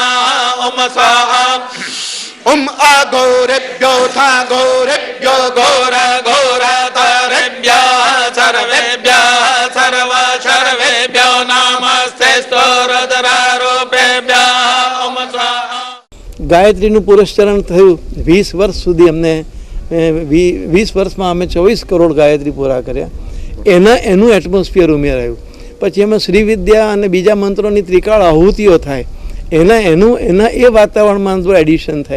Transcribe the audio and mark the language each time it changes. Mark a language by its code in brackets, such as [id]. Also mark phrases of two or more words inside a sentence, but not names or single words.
[sa] ओम स्वाहा. ओम अघोरेभ्यो घोरेभ्यो घोर घोरतरेभ्यः सर्वेभ्यः सर्वेभ्यो नमस्ते रुद्रारूपेभ्यः. ओम स्वाहा. [gu] ગાયત્રીનું પુરસ્ચરણ થયું 20 વર્ષ સુધી અમને 20 વર્ષમાં અમે 24 કરોડ ગાયત્રી પૂરા કર્યા. એનું એટમોસ્ફિયર ઉમેરાયું. પછી એમાં શ્રીવિદ્યા અને બીજા મંત્રોની ત્રિકાળ આહુતિઓ થાય એના એ વાતાવરણમાં એડિશન થાય.